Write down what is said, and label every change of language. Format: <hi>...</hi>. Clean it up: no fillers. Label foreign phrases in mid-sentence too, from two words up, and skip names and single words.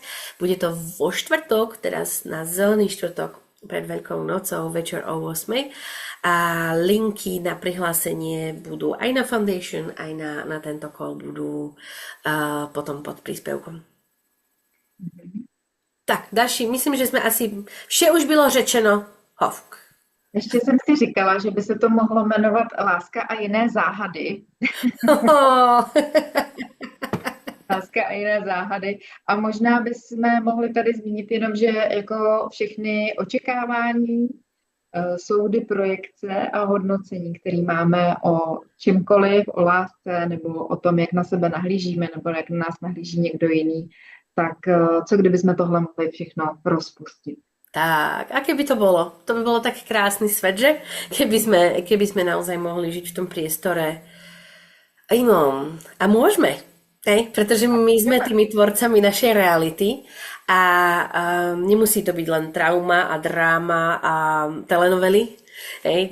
<sk>Bude to vo štvrtok, teraz na zelený štvrtok pred Veľkou nocou, večer o 8. A linky na prihlásenie budú aj na Foundation, aj na tento call budú potom pod príspevkom.</sk> <cs>Tak, Daši, myslím, že jsme asi... Vše už bylo řečeno. Hovk. Ještě jsem si říkala, že by se to mohlo jmenovat Láska a jiné záhady. Láska a jiné záhady. A možná bychom mohli tady zmínit jenom, že jako všechny očekávání, soudy, projekce a hodnocení, které máme o čímkoliv, o lásce nebo o tom, jak na sebe nahlížíme nebo jak na nás nahlíží někdo jiný, tak co kdyby sme tohle mohli všechno rozpustiť?</cs> <sk>Tak, a keby to bolo? To by bolo taký krásny svet, že? Keby sme naozaj mohli žiť v tom priestore No, a môžeme, hej? Pretože my sme tými tvorcami našej reality a nemusí to byť len trauma a dráma a telenovely, hej?</sk>